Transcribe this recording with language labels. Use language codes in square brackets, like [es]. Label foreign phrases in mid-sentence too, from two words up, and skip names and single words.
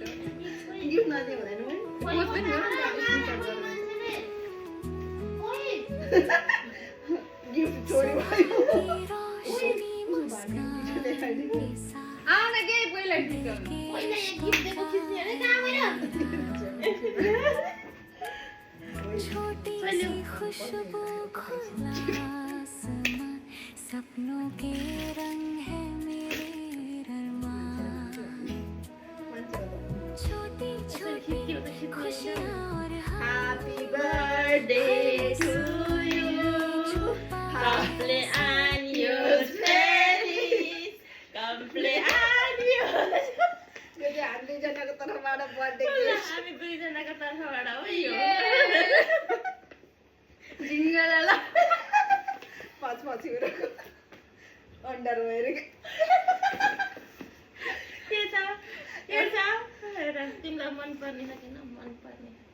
[ne] गिफ्ट नदिए हुँदैन गिफ्ट छोडी भयो आउन के पहिला खिचाउनु पहिला एक गिफ्ट दिएको खिच्ने अरे कहाँ गएर [hi] छोटी सी खुशबू खुला आसमां सपनों के रंग है मेरे अरमान छोटी छोटी खुशियाँ और [en] Happy birthday to you. [es] Cumpleaños feliz. Cumpleaños. [ne] यो चाहिँ हामी दुईजनाको तर्फबाट [en] birthday gift [ne] हामी दुईजनाको तर्फबाट हो यो जिङ्गलाला पछि उनीहरूको अन्डरवेयर के छ हेर तिमीलाई मन पर्ने छ किन मन पर्ने